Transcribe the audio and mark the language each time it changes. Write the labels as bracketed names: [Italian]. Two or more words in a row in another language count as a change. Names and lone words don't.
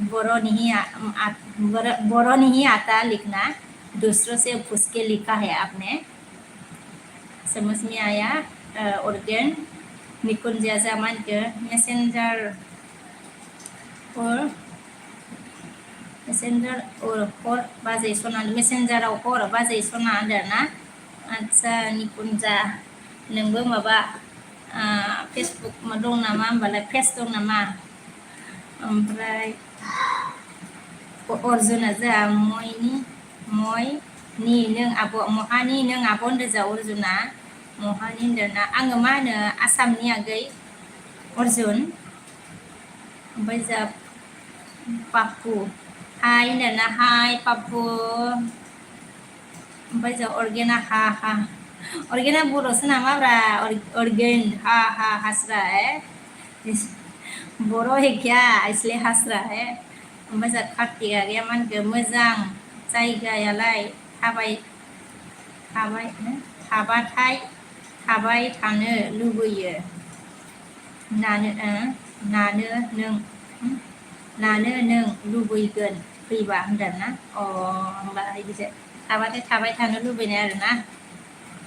[Hindi] बोरो नहीं आता लिखना दूसरों से पूछ के लिखा है आपने समझ में आया [Bodo] ऑर्गेन निकुंजा जामान के मैसेंजर और बाजै सना मेसेन्जाराव हर बाजै सना होनदोंना आच्छा निकुन्जा नोंबो माबा फेसबुक दं नामा होमबालाय पेज दं नामा ओमफ्राय अर्जुना जोंहा मयनि नों आब' महानि नों आब' होनदों जा अर्जुना महानि होनदोंना आङो मा होनो आसामनि आगै अर्जुन ओमफ्राय जा पापु हाय होनदोंना हाय पापु ओमफ्राय जा अर्गेना हा अर्गेना बर'सो नामाब्रा अर्गेन हा [Hindi] हंस रहा है बर' है क्या इसलिए हंस रहा है [Bodo] ओमफ्राय जा कार्तिकआ गैया मा होनखो मोजां जायगायालाय थाबाय थानो लुबैयो नानो नों लुबैगोन फैबा होनदोंना होमबा बिदिसो थाबाय थानो लुबैनाय आरोना